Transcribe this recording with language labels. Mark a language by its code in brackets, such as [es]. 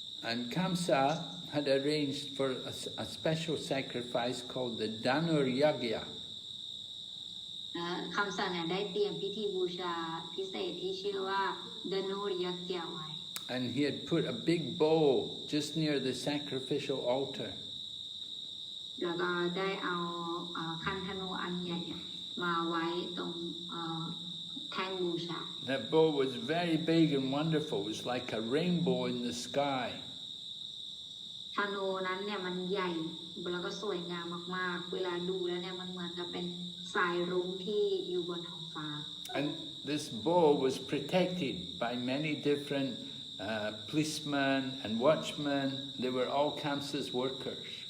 [en] And Kamsa had arranged for a special sacrifice called the Danur Yagya. [th] คำสั่งเนี่ยได้เตรียมพิธีบูชาพิเศษที่ชื่อว่าดานูรยักษ์ไว้ [en] And he had put a big bow just near the sacrificial altar. [th] แล้วก็ได้เอาคันธนูอันใหญ่มาไว้ตรงแท่งบูชา [en] That bow was very big and wonderful. It was like a rainbow in the sky. [th] ธนูนั้นเนี่ยมันใหญ่แล้วก็สวยงามมากๆเวลาดูแล้วเนี่ยมันเหมือนกับเป็นสายรุ้งที่อยู่บนท้องฟ้า [en] And this bow was protected by many different policemen and watchmen. They were all Kamsa's workers.